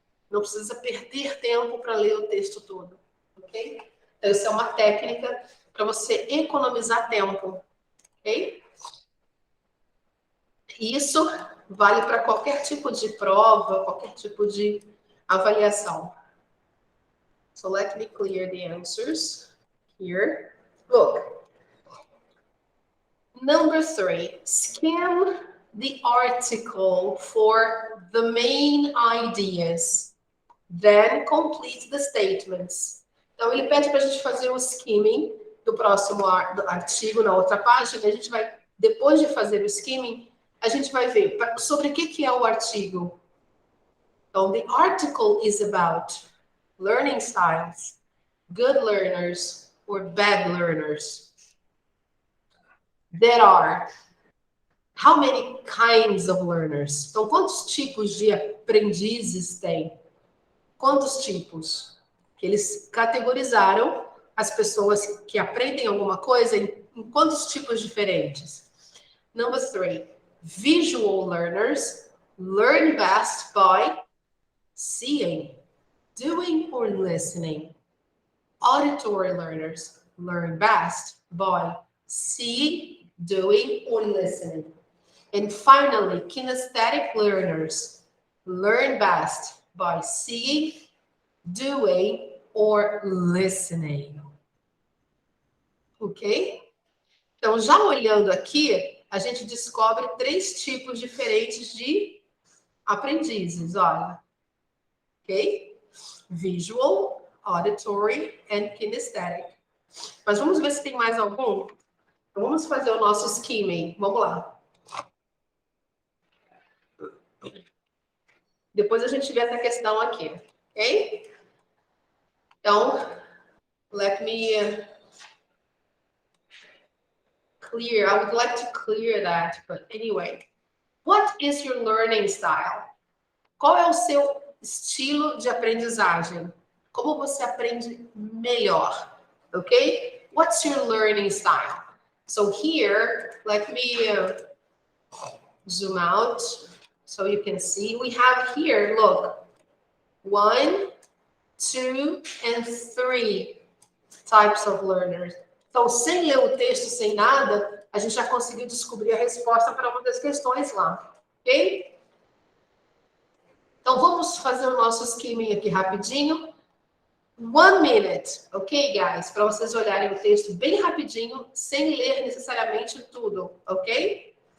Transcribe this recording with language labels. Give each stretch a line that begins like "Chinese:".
Portuguese: Não precisa perder tempo para ler o texto todo, ok? Então, isso é uma técnica para você economizar tempo, ok? Isso vale para qualquer tipo de prova, qualquer tipo de avaliação.
English: So, let me clear the answers here. Look. Number 3, skim the article for the main ideas, then complete the statements.
Portuguese: Então, ele pede para a gente fazer o skimming do próximo artigo na outra página. A gente vai, depois de fazer o skimming, a gente vai ver sobre o que é o artigo.
English: Então, the article is about learning styles, good learners or bad learners. There are how many kinds of learners?
Portuguese: Então, quantos tipos de aprendizes tem? Quantos tipos? Que eles categorizaram as pessoas que aprendem alguma coisa em quantos tipos diferentes?
English: Number 3, visual learners learn best by seeing, doing or listening. Auditory learners learn best by seeing, doing or listening. And finally, kinesthetic learners learn best by seeing, doing, or listening. Ok?
Portuguese: Então, já olhando aqui, a gente descobre 3 tipos diferentes de aprendizes, olha. Ok?
English: Visual, auditory and kinesthetic.
Portuguese: Mas vamos ver se tem mais algum. Vamos fazer o nosso skimming. Vamos lá. Depois a gente vê essa questão aqui, ok?
English: Então, let me clear. I would like to clear that, but anyway. What is your learning style?
Portuguese: Qual é o seu estilo de aprendizagem? Como você aprende melhor?
English: Okay? What's your learning style? So here, let me zoom out so you can see. We have here, look, 1, 2, and 3 types of learners.
Portuguese: Então, sem ler o texto, sem nada, a gente já conseguiu descobrir a resposta para uma das questões lá. Ok? Então, vamos fazer o nosso skimming aqui rapidinho.
English: 1 minute, ok, guys?
Portuguese: Para vocês olharem o texto bem rapidinho, sem ler necessariamente tudo, ok?